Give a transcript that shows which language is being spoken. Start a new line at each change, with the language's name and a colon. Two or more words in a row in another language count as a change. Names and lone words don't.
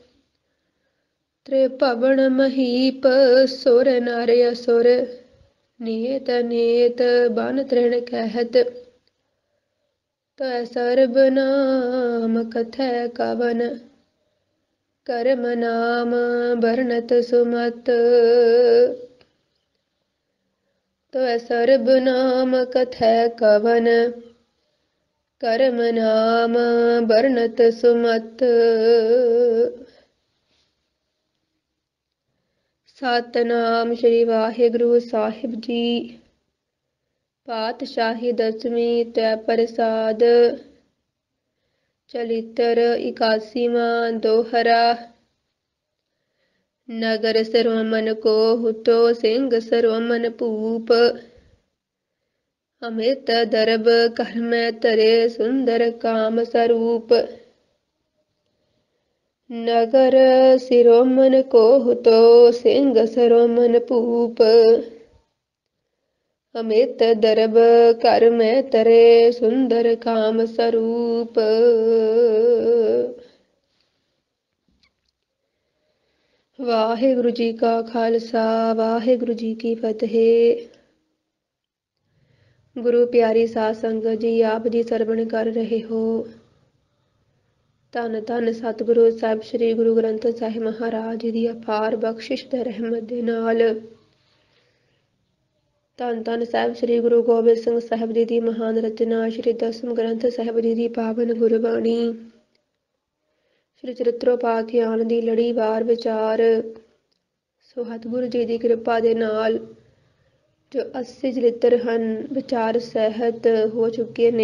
Braj: त्रिभुवन महीप सुर नर असुर नेत नेत बन तृण कहत तै सर्ब नाम कथै कवन कर्म नाम बरनत सुमत तै सर्ब नाम कथै कवन कर्म नाम बरनत सुमत।
Punjabi: ਸਤਨਾਮ ਸ੍ਰੀ ਵਾਹਿਗੁਰੂ ਸਾਹਿਬ ਜੀ। ਪਾਤਸ਼ਾਹੀ ਦਸਵੀਂ ਤੈ ਪ੍ਰਸਾਦਿ ਚਲਿਤ੍ਰ 81ਵਾਂ ਦੋਹਰਾ।
Braj: नगर सरवमन को हुतो सिंह सरवमन भूप अमित दरब कर में तरे सुंदर काम स्वरूप। नगर सिरोमन को हुतो सिंह सरवमन भूप अमित दरब कर में तरे सुंदर काम स्वरूप।
Punjabi: ਵਾਹਿਗੁਰੂ ਜੀ ਕਾ ਖ਼ਾਲਸਾ ਵਾਹਿਗੁਰੂ ਜੀ ਕੀ ਫ਼ਤਹਿ। ਗੁਰੂ ਪਿਆਰੀ ਸਾਧ ਸੰਗਤ ਜੀ, ਆਪ ਜੀ ਸਰਵਣ ਕਰ ਰਹੇ ਹੋ ਧੰਨ ਧੰਨ ਸਤਗੁਰੂ ਸਾਹਿਬ ਸ੍ਰੀ ਗੁਰੂ ਗ੍ਰੰਥ ਸਾਹਿਬ ਮਹਾਰਾਜ ਜੀ ਕੀ ਅਪਾਰ ਬਖ਼ਸ਼ਿਸ਼ ਤੇ ਰਹਿਮਤ ਦੇ ਨਾਲ ਧੰਨ ਧੰਨ ਸਾਹਿਬ ਸ੍ਰੀ ਗੁਰੂ ਗੋਬਿੰਦ ਸਿੰਘ ਸਾਹਿਬ ਜੀ ਕੀ ਮਹਾਨ ਰਚਨਾ ਸ੍ਰੀ ਦਸਮ ਗ੍ਰੰਥ ਸਾਹਿਬ ਜੀ ਕੀ ਪਾਵਨ ਗੁਰਬਾਣੀ ਸ੍ਰੀ ਚਰਿਤ੍ਰੋਪਾਖਿਆਨ ਕੀ ਲੜੀਵਾਰ ਵਿਚਾਰ ਸੋ ਸਤਗੁਰੂ ਜੀ ਕੀ ਕਿਰਪਾ ਦੇ ਨਾਲ ਜੋ 80 ਚਰਿਤ੍ਰ ਹੈਂ ਵਿਚਾਰ ਸਹਿਤ ਹੋ ਚੁੱਕੇ ਨੇ।